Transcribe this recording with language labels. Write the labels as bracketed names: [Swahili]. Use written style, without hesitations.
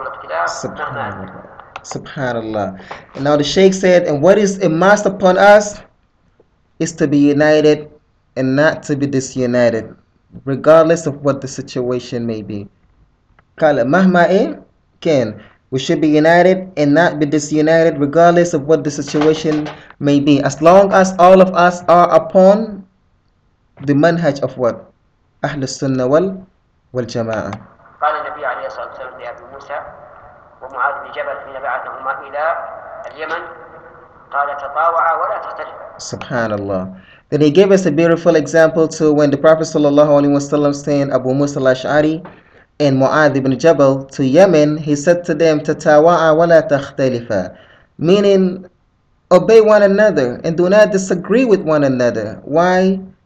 [English] Subhanallah. Subhanallah. And now the Sheikh said, and what is a must upon us is to be united and not to be disunited, regardless of what the situation may be. [Arabic] Kala mahma ken. [English] We should be united and not be disunited regardless of what the situation may be. As long as all of us are upon the manhaj of what? Ahl Sunnah wal Jama'ah. [Arabic] قال النبي عليه الصلاة والسلام لأبي موسى ومعاذ بن جبل حين بعثهما إلى اليمن قال تطاوعا ولا تختلفا. [English] Subhanallah. Then he gave us a beautiful example to when the Prophet ﷺ sent Abu Musa al-Ash'ari and Mu'adh ibn Jabal to Yemen. He said to them, [Arabic] Tatawa'a wa la takhtalifa, [English] meaning obey one another and do not disagree with one another. Why?